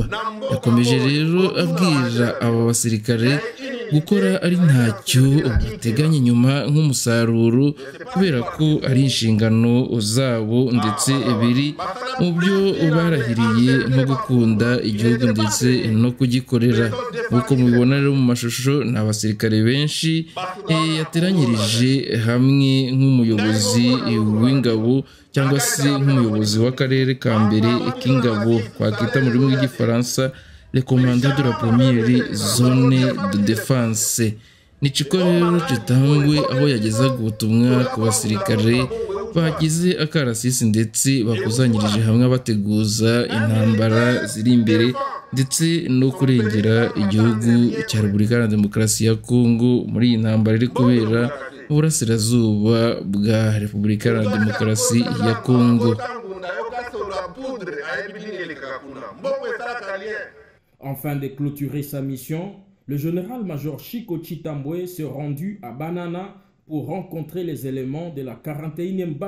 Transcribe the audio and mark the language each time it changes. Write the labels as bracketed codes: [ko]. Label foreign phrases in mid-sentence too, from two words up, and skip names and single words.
[rw] Yakomeje rero abwira aba basirikare gukora ari ntacyo bateganya inyuma nk'umusaruro, kubera ko ari inshingano zabo ndetse biri mu byo barahiriye nko gukunda igihugu ndetse no kugikorera. Nk'uko mubibona rero mu mashusho, ni abasirikare benshi yateranyirije hamwe nk'umuyobozi w'ingabo cyangwa se nk'umuyobozi w'akarere ka mbere k'ingabo, twakita mu rurimi rw'igifaransa [fr] le commandant de la première zone de défense. [rw] Ni Chiko rero Chitambwe aho yagezaga ubutumwa ku basirikare bagize akarasisi ndetse bakuzanyirije hamwe bateguza intambara ziri imbere ndetse no kurengera igihugu cya Repubulika Iharanira Demokarasi ya Kongo muri iyi ntambara iri kubera mu burasirazuba bwa Repubulika Iharanira Demokarasi ya Kongo. [fr] Afin de clôturer sa mission, le général-major Chiko Chitambwe s'est rendu à Banana pour rencontrer les éléments de la 41e base